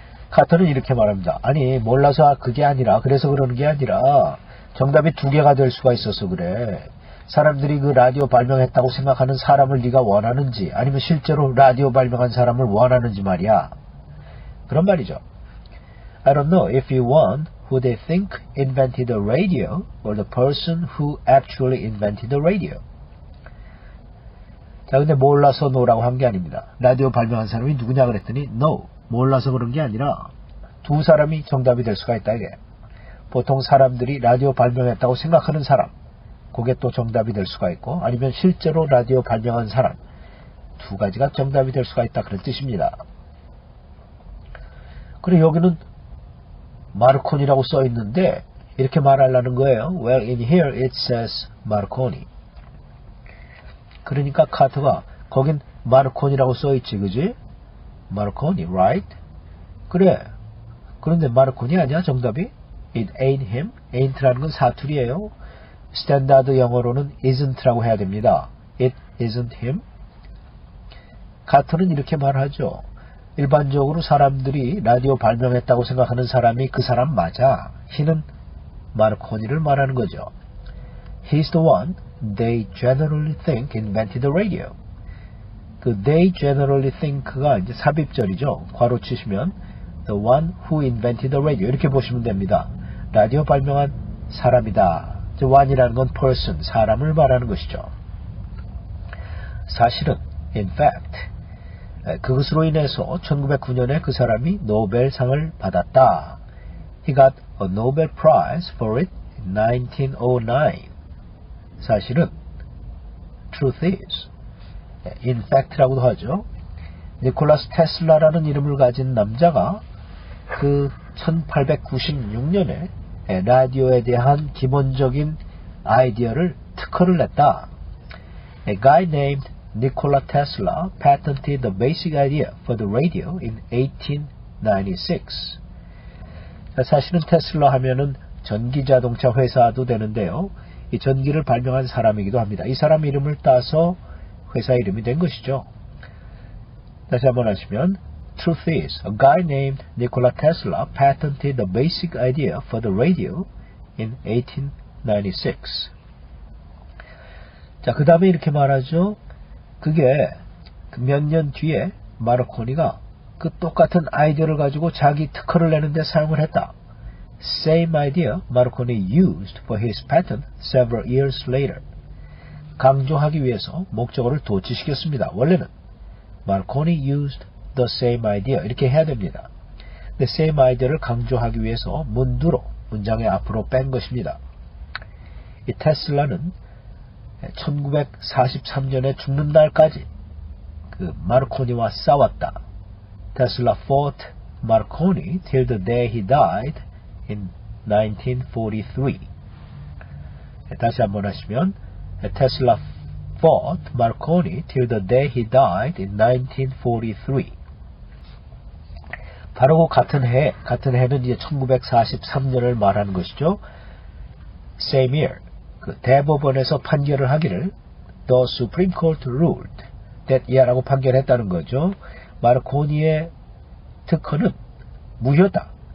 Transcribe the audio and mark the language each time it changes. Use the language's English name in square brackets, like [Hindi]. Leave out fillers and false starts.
[Korean] 카터는 이렇게 말합니다. 아니 몰라서 그게 아니라 그래서 그러는 게 아니라 정답이 두 개가 될 수가 있어서 그래. 사람들이 그 라디오 발명했다고 생각하는 사람을 네가 원하는지 아니면 실제로 라디오 발명한 사람을 원하는지 말이야. 그런 말이죠. [English] I don't know if you want who they think invented the radio or the person who actually invented the radio. [Korean] 자, 근데 몰라서 no라고 한 게 아닙니다. 라디오 발명한 사람이 누구냐 그랬더니 no. 몰라서 그런 게 아니라 두 사람이 정답이 될 수가 있다 이게. 보통 사람들이 라디오 발명했다고 생각하는 사람. 그게 또 정답이 될 수가 있고 아니면 실제로 라디오 발명한 사람 두 가지가 정답이 될 수가 있다 그런 뜻입니다. 그리고 여기는 마르콘이라고 써 있는데 이렇게 말하려는 거예요. [English] Well, in here it says Marconi. [Korean] 그러니까 카터가 거긴 마르코니라고 써있지, 그지? [English] Marconi, right? [Korean] 그래. 그런데 마르코니 아니야, 정답이? [English] It ain't him. [Korean] ain't라는 건 사투리예요. 스탠다드 영어로는 isn't라고 해야 됩니다. [English] It isn't him. [Korean] 카터는 이렇게 말하죠. 일반적으로 사람들이 라디오 발명했다고 생각하는 사람이 그 사람 맞아. he는 마르코니를 말하는 거죠. [English] He's the one they generally think invented the radio. [Korean] 그 [English] they generally think [Korean] 가 이제 삽입절이죠. 괄호 치시면 [English] the one who invented the radio [Korean] 이렇게 보시면 됩니다. 라디오 발명한 사람이다. one이라는 건 person, 사람을 말하는 것이죠. 사실은 in fact 그것으로 인해서 1909년에 그 사람이 노벨상을 받았다. [English] He got a Nobel Prize for it in 1909. [Korean] 사실은 [English] truth is in fact [Korean] 라고도 하죠. 니콜라스 테슬라라는 이름을 가진 남자가 그 1896년에 라디오에 대한 기본적인 아이디어를 특허를 냈다. [English] A guy named Nikola Tesla patented the basic idea for the radio in 1896. [Korean] 사실은 테슬라 하면은 전기자동차 회사도 되는데요. 이 전기를 발명한 사람이기도 합니다. 이 사람 이름을 따서 회사 이름이 된 것이죠. 다시 한번 하시면 [English] Truth is, a guy named Nikola Tesla patented the basic idea for the radio in 1896. [Korean] 자, 그 다음에 이렇게 말하죠. 그게 몇 년 뒤에 마르코니가 그 똑같은 아이디어를 가지고 자기 특허를 내는데 사용을 했다. [English] Same idea Marconi used for his patent several years later. [Korean] 강조하기 위해서 목적어를 도치시켰습니다. 원래는 [English] Marconi used the same idea [Korean] 이렇게 해야 됩니다. The same idea를 강조하기 위해서 문두로 문장의 앞으로 뺀 것입니다. 이 테슬라는 1943년에 죽는 날까지 그 마르코니와 싸웠다. [English] Tesla fought Marconi till the day he died in 1943. [Korean] 다시 한번 하시면 [English] Tesla fought Marconi till the day he died in 1943. [Korean] 바로 그 같은 해는 이제 1943년을 말하는 것이죠. [English] Same year. [Korean] 그 대법원에서 판결을 하기를 [English] The Supreme Court ruled that year [Korean] 라고 판결했다는 거죠. 마르코니의 특허는 무효다.